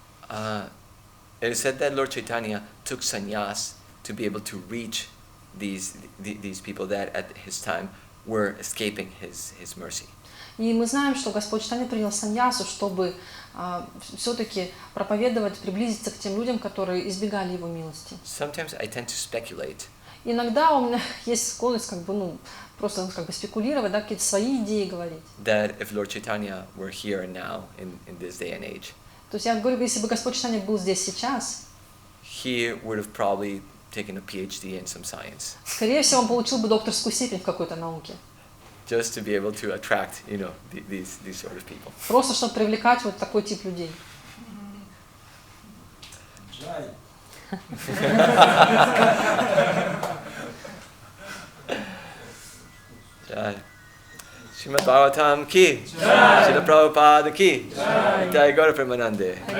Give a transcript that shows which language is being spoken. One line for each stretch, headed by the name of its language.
English: It is said that Lord Chaitanya took sannyas to be able to reach these people that at his time were escaping his mercy.
Russian: И мы знаем, что Господь Чайтанья принял саньясу, чтобы все-таки проповедовать, приблизиться к тем людям, которые избегали его милости.
English: Sometimes I tend to speculate.
Russian: Иногда у меня есть склонность просто спекулировать, какие-то свои идеи говорить.
English: That if Lord Chaitanya were here and now in this day and age.
Russian: То есть я говорю, если бы Господь Чайтанья был здесь сейчас,
English: he would have probably taken a PhD in some science.
Russian: Скорее всего, он получил бы докторскую степень в какой-то науке.
English: Just to be able to attract, these sort of people.
Russian: Просто чтобы привлекать вот такой тип людей. Шримад Бхагаватам ки, Шрила Прабхупада ки, Jai Gaura Premanande.